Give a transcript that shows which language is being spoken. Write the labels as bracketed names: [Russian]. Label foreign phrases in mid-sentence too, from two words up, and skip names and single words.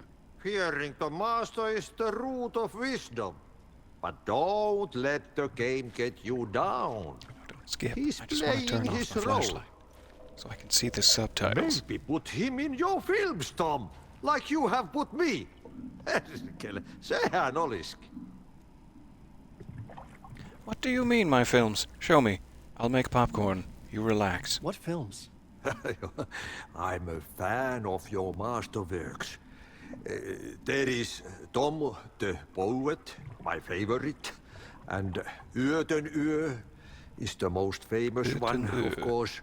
[English] Fearing the master is the root of wisdom. But don't let the game get you down. Skip. He's I just want to turn playing off his my role. flashlight so I can see the subtitles. Maybe put him in your films, Tom. Like you have put me. [Finnish] Sehän olisikin. [English] What do you mean, my films? Show me. I'll make popcorn. You relax. What films? I'm a fan of your masterworks. There is Tom the Poet, my favorite, and Yöten Yö is the most famous one, of course.